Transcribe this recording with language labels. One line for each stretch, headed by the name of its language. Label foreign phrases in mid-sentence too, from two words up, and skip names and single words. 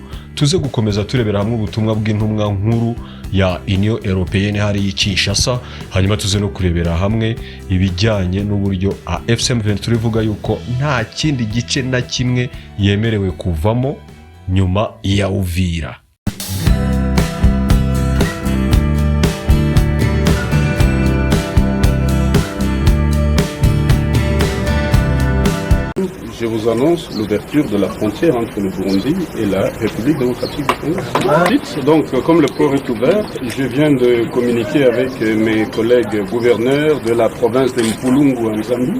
Kinyarwanda: Tuze gukomeza turebera hamwe ubutumwa bw'intumwa nkuru ya Union Européenne hari Kinshasa. Hanyuma tuze no kurebera hamwe ibijyanye n'uburyo AFC M23 ivuga yuko nta kindi gice na kimwe yemerewe kuvamo nyuma ya Uvira.
French: Je vous annonce l'ouverture de la frontière entre le Burundi et la République démocratique du Congo. Donc, comme le port est ouvert, je viens de communiquer avec mes collègues gouverneurs de la province de Mpulungu en Zambie.